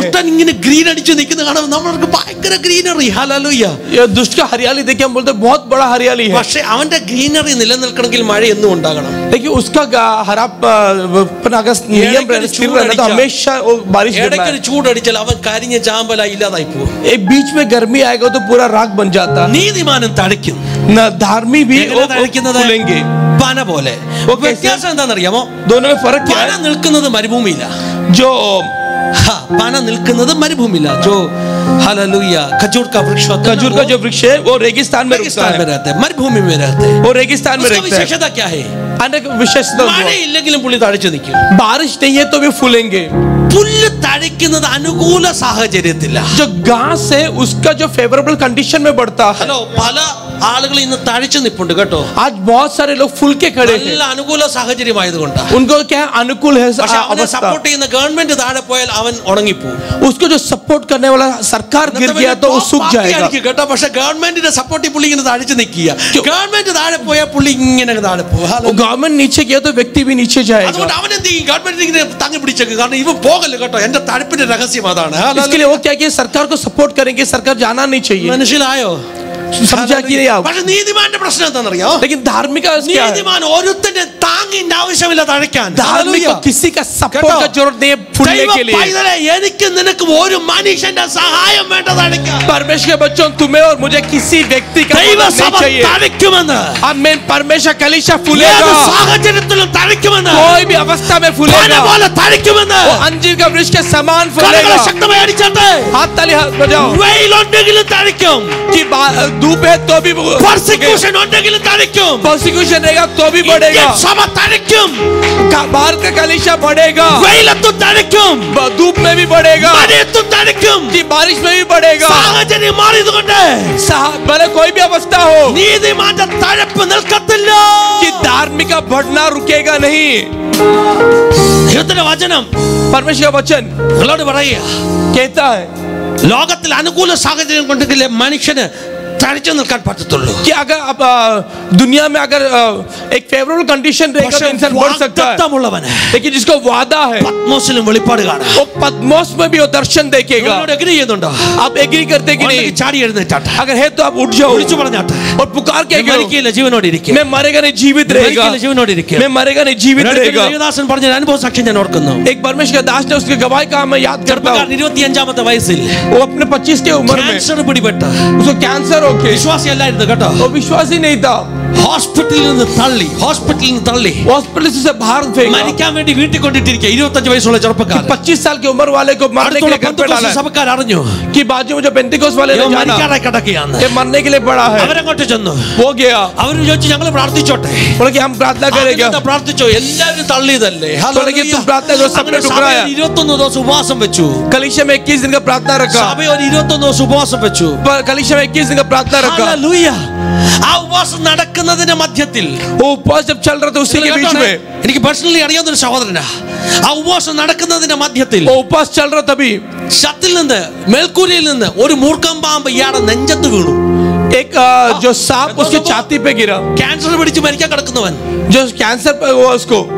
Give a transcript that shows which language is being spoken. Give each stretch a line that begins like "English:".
Malayalam: ദുഷ്ടൻ ഇങ്ങനെ ഗ്രീൻ അടിച്ച് നിൽക്കുന്ന കാണുമ്പോൾ നമ്മൾക്ക് ഭയങ്കര ഗ്രീനറി. ഹല്ലേലൂയ.
Hindi: ये दुष्ट का हरियाली देख के हम बोलते बहुत बड़ा हरियाली है.
Malayalam: പക്ഷേ അവന്റെ ഗ്രീനറി നിലനിൽക്കണമെങ്കിൽ मഴ എന്നും ഉണ്ടാകണം.
Hindi: देखिए उसका हरा नियम रहना तो हमेशा वो बारिश गिरना है.
Malayalam: ഇടയ്ക്കൊരു ചൂടടിച്ചാൽ അവൻ കരിഞ്ഞ ചാമ്പലായി ഇല്ലാതായി പോകും.
Hindi: एक बीच में गर्मी आएगा तो पूरा राख बन जाता है.
Malayalam: നീതിമാനും തടിക്കും.
Hindi: न धार्मी भी फूलेंगे.
Malayalam: പന പോലെ. വ്യത്യാസം എന്താണെന്നറിയാമോ?
Hindi: दोनों में फर्क क्या
Malayalam: പന
Hindi: है?
Malayalam: നിൽക്കുന്നത് മരുഭൂമിയില്ല.
Hindi: जो
Malayalam: പന നിൽക്കുന്നത് മരുഭൂമിയില്ല.
Hindi: जो हालेलुया खजूर का वृक्ष होता है, खजूर का जो वृक्ष है वो रेगिस्तान में रहता है, मरुभूमि में रहते हैं. वो रेगिस्तान में रहता है. विशेषता क्या है? अनेक विशेषता.
Malayalam: മഴ ഇല്ലെങ്കിലും പുള്ളി തഴച്ചു നിൽക്കും.
Hindi: बारिश नहीं है तो भी फूलेंगे.
Malayalam: പുല്ല് തഴയ്ക്കുന്നത് അനുകൂല സാഹചര്യത്തില്ല.
Hindi: जो घास है उसका जो फेवरेबल कंडीशन में बढ़ता है.
Malayalam: ഹലോ, പല ആളുകൾ ഇന്ന് തഴച്ചു നിൽപ്പുണ്ട് കേട്ടോ.
Hindi: आज बहुत सारे लोग फूल के खड़े हैं.
Malayalam: നല്ല അനുകൂല സാഹചര്യമായതുകൊണ്ടാണ്.
Hindi: उनको क्या अनुकूल है
Malayalam: അവനെ സപ്പോർട്ട് ചെയ്യുന്ന ഗവൺമെന്റ് താഴെ പോയാൽ അവൻ ഉണങ്ങിപ്പോകും.
Hindi: उसको जो सपोर्ट करने वाला सरकार गिर गया तो वो सूख जाएगा.
Malayalam: കേട്ടോ, പക്ഷെ ഗവൺമെന്റിന്റെ സപ്പോർട്ട് പുള്ളി ഇങ്ങനെ തഴച്ചു നിൽക്കുക. ഗവൺമെന്റ് താഴെ പോയാൽ പുള്ളി ഇങ്ങനെ താഴെ പോകും.
Hindi: गवर्नमेंट नीचे गया तो व्यक्ति भी नीचे जाएगा.
Malayalam: അതുകൊണ്ട് അവൻ എന്ത് ചെയ്യും? ഗവൺമെന്റ് ഇങ്ങനെ തങ്ങി പിടിച്ചേക്കും. കാരണം ഇവൻ പോകല്ലോ കേട്ടോ. എന്റെ തഴപ്പിന്റെ രഹസ്യം അതാണ്.
Hindi: इसके लिए वो क्या किया? सरकार को सपोर्ट करेंगे. सरकार जाना नहीं चाहिए.
Malayalam: മനസ്സിലായോ?
Hindi: समझा कि नहीं आप?
Malayalam: പക്ഷെ നീതിമാന്റെ പ്രശ്നം എന്താണെന്നറിയോ?
Hindi: लेकिन धार्मिक
Malayalam: നീതിമാൻ ഒരുത്തന്റെ താങ്ങിന്റെ ആവശ്യമില്ല തഴയ്ക്കാൻ.
Hindi: धार्मिक को किसी का सपोर्ट का जरूरत नहीं है फूलने के लिए.
Malayalam: എനിക്ക് നിനക്കും ഒരു മനുഷ്യന്റെ സഹായം വേണ്ട തഴയ്ക്കാൻ.
Hindi: परमेश्वर के बच्चों, तुम्हें और मुझे किसी व्यक्ति का
Malayalam: ദൈവ
Hindi: मदद
Malayalam: സഭ
Hindi: नहीं चाहिए.
Malayalam: തഴയ്ക്കുമെന്ന്.
Hindi: आमीन. परमेश्वर कलीसिया
Malayalam: ഏത്
Hindi: फूलेगा.
Malayalam: സാഹചര്യത്തിലും തഴയ്ക്കുമെന്ന്.
Hindi: कोई भी अवस्था में फूलेगा.
Malayalam: പന പോലെ തഴയ്ക്കുമെന്ന്.
Hindi: वो अंजीर का वृक्ष के समान
Malayalam: കരങ്ങളെ
Hindi: फूलेगा.
Malayalam: ശക്തമായി അടിച്ചാട്ടെ.
Hindi: हाथ ताली हाथ बजाओ.
Malayalam: വെയിലുണ്ടെങ്കിലും തഴയ്ക്കും.
Hindi: कि धूप है तो भी
Malayalam: പെർസിക്യൂഷൻ ഉണ്ടെങ്കിലും തഴയ്ക്കും.
Hindi: प्रोसिक्यूशन रहेगा तो भी बढ़ेगा.
Malayalam: ഇന്ത്യൻ സഭ തഴയ്ക്കും.
Hindi: भारत का कलीसिया बढ़ेगा.
Malayalam: വെയിലത്തും തഴയ്ക്കും.
Hindi: धूप में भी बढ़ेगा.
Malayalam: മഴയത്തും തഴയ്ക്കും.
Hindi: कि बारिश में भी बढ़ेगा.
Malayalam: സാഹചര്യം മാറിയതുകൊണ്ട്
Hindi: भले कोई भी अवस्था हो,
Malayalam: നീതിമാന്റെ തഴപ്പ് നിൽക്കത്തില്ല.
Hindi: कि धार्मिक का बढ़ना रुकेगा नहीं.
Malayalam: ദൈവത്തിന്റെ വചനം
Hindi: परमेश्वर का वचन
Malayalam: നിങ്ങളോട് പറയുക,
Hindi: कहता है
Malayalam: ലോകത്തിൽ അനുകൂല സാഹചര്യം കൊണ്ടെങ്കിലേ മനുഷ്യന് തഴച്ചു നിൽക്കാൻ പറ്റത്തുള്ളൂ.
Hindi: कि अगर अब दुनिया में अगर एक फेवरेबल कंडीशन रहेगा तो इंसान बढ़ सकता है. लेकिन जिसको वादा है
Malayalam: പത്മോസിലും വെളിപ്പാട് കാണാം.
Hindi: वो पद्मोस में भी वो दर्शन देखेगा.
Malayalam: എഗ്രി ചെയ്യുന്നുണ്ടോ?
Hindi: आप एग्री करते कि नहीं?
Malayalam: ചാടി എഴുന്നേറ്റാട്ടെ.
Hindi: अगर है तो आप उठ जाओ.
Malayalam: വിളിച്ചു പറഞ്ഞാട്ടെ.
Hindi: और पुकार के
Malayalam: മരിക്കില്ല, ജീവനോടെ ഇരിക്കും.
Hindi: मैं मरेगा नहीं जीवित रहेगा.
Malayalam: ജീവനോടെ ഇരിക്കും.
Hindi: मैं मरेगा नहीं जीवित रहेगा.
Malayalam: ദേവദാസൻ പറഞ്ഞ അനുഭവ സാക്ഷ്യം ഞാൻ ഓർക്കുന്നു.
Hindi: एक परमेश्वर का दास ने उसके गवाही का मैं याद करता हूँ.
Malayalam: 25ാമത്തെ വയസ്സിൽ
Hindi: वो अपने 25 की उम्र में
Malayalam: ക്യാൻസർ പിടിപെട്ട
Hindi: उसको कैंसर हो गया.
Malayalam: വിശ്വാസി അല്ലായിരുന്നു കേട്ടോ.
Hindi: वो विश्वास ही नहीं था.
Malayalam: ഹോസ്പിറ്റലിൽ നിന്ന് തള്ളി
Hindi: हॉस्पिटल से बाहर फेंका.
Malayalam: മരിക്കാൻ വേണ്ടി വീട്ടിൽ കൊണ്ടിട്ടിരിക്കുക 25 വയസ്സുള്ള ചെറുപ്പക്കാരൻ.
Hindi: 25 साल की उम्र वाले को मारने के लिए घर पे डाला.
Malayalam: സഭക്കാർ അറിഞ്ഞു
Hindi: कि बाजू में जो पेंटिकोस वाले ने जाना
Malayalam: മരിക്കാറായി കിടക്കുകയാണ്.
Hindi: ये मरने के लिए पड़ा है.
Malayalam: അവരങ്ങോട്ട് ചെന്നു.
Hindi: वो गया.
Malayalam: അവർ ചോദിച്ചു ഞങ്ങൾ പ്രാർത്ഥിച്ചോട്ടെ.
Hindi: बोले कि हम प्रार्थना करेंगे.
Malayalam: പ്രാർത്ഥിച്ചോ. എല്ലാവരും തള്ളിയതല്ലേ.
Hindi: बोले कि तुम प्रार्थना करो. सबने ठुकराया.
Malayalam: 21 ദിവസം ഉപവാസം വെച്ചു.
Hindi: कलीसिया में 21 दिन का प्रार्थना रखा.
Malayalam: സഭ ഒരു 21 ദിവസം ഉപവാസം വെച്ചു.
Hindi: कलीसिया में 21 दिन का प्रार्थना रखा.
Malayalam: ഹല്ലേലൂയ. ആ ഉപവാസം നടക്കുന്നതിന്റെ മധ്യത്തിൽ
Hindi: वो उपवास जब चल रहा था उसी के बीच में
Malayalam: എനിക്ക് പേഴ്സണലി അറിയാവുന്ന ഒരു സഹോദരനാ. ആ ഉപവാസം നടക്കുന്നതിന്റെ മധ്യത്തിൽ
Hindi: वो उपवास चल रहा तभी
Malayalam: ഛത്തിൽ നിന്ന് മേൽക്കൂരയിൽ നിന്ന് ഒരു മൂർഖം പാമ്പ് ഇയാളുടെ നെഞ്ചത്ത് വീണു.
Hindi: एक जो सांप उसके छाती पे गिरा.
Malayalam: ക്യാൻസർ പിടിച്ച് മരിക്കാൻ കിടക്കുന്നവൻ.
Hindi: जो कैंसर पे हुआ उसको